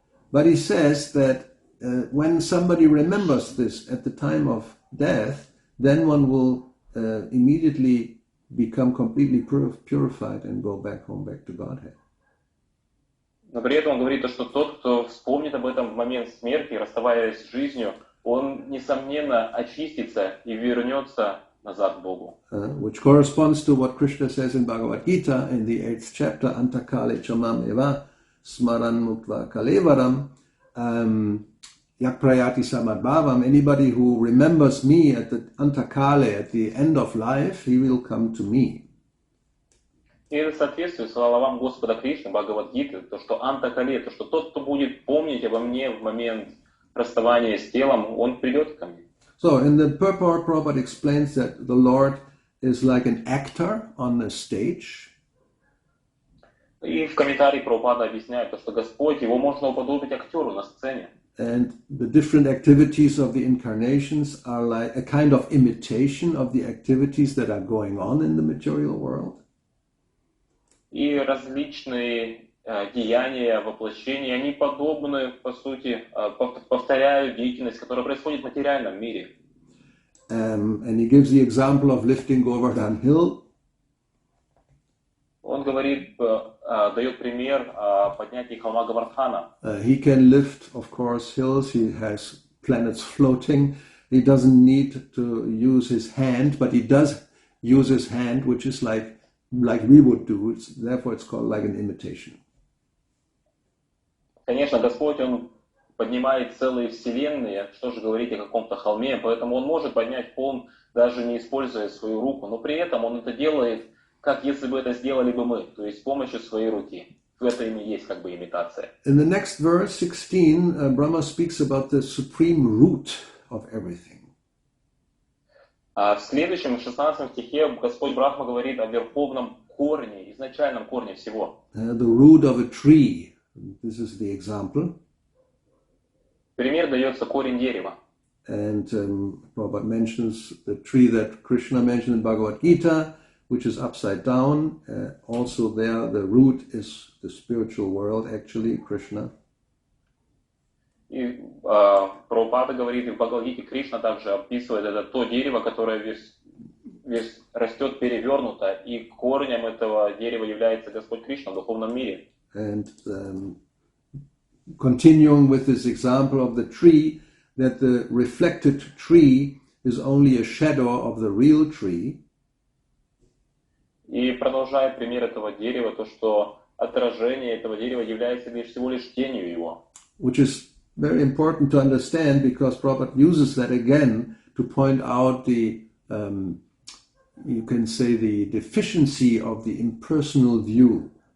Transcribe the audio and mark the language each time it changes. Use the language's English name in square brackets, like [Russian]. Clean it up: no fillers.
[English] But he says that when somebody remembers this at the time of death, then one will immediately become completely purified and go back home, back to Godhead. [Russian] Но при этом он говорит, что тот, кто вспомнит об этом в момент смерти, расставаясь с жизнью, он, несомненно, очистится и вернется назад к Богу. [English] Which corresponds to what Krishna says in Bhagavad Gita in the 8th chapter, [Sanskrit] Antakale chamam eva smaran muktva kalevaram yakprayati samadbhavam. [English] Anybody who remembers me at the Antakale, at the end of life, he will come to me. [Russian] И это соответствует словам Господа Кришны, Бхагавад-гиты, то, что Антакале, то, что тот, кто будет помнить обо мне в момент расставания с телом, он придет ко мне. [English] So in the purport, Prabhupada explains that the Lord is like an actor on the stage. [Russian] И в комментарии Прабхупада объясняет, то, что Господь, его можно уподобить актеру на сцене. [English] And the different activities of the incarnations are like a kind of imitation of the activities that are going on in the material world. [Russian] И различные деяния, воплощения, они подобны, по сути, повторяют деятельность, которая происходит в материальном мире. [English] And he gives the example of lifting Govardhan Hill. [Russian] Он говорит, дает пример о поднятии холма Гавардхана. [English] He can lift, of course, hills. He has planets floating. He doesn't need to use his hand, but he does use his hand, which is like we would do. Therefore, it's called like an imitation. [Russian] Конечно, Господь, Он поднимает целые вселенные, что же говорить о каком-то холме, поэтому Он может поднять холм, даже не используя свою руку, но при этом Он это делает, как если бы это сделали бы мы, то есть с помощью своей руки. В этом и есть как бы имитация. [English] In the next verse, 16, Brahma speaks about the supreme root of everything. [Russian] А в следующем, 16 стихе, Господь Брахма говорит о верховном корне, изначальном корне всего. [English] The root of a tree. This is the example. [Russian] Пример дается корень дерева. [English] And Prabhupada mentions the tree that Krishna mentioned in Bhagavad Gita, which is upside down. Also there, the root is the spiritual world, actually, Krishna. [Russian] И Прабхупада говорит, и в Бхагавад-гите Кришна также описывает это то дерево, которое весь растет перевернуто, и корнем этого дерева является Господь Кришна в духовном мире. [English] And continuing with this example of the tree, that the reflected tree is only a shadow of the real tree. [Russian] И продолжая пример этого дерева, то, что отражение этого дерева является всего лишь тенью его. [English] Which is very important to understand, because Prabhupada uses that again to point out the, you can say, the deficiency of the impersonal view.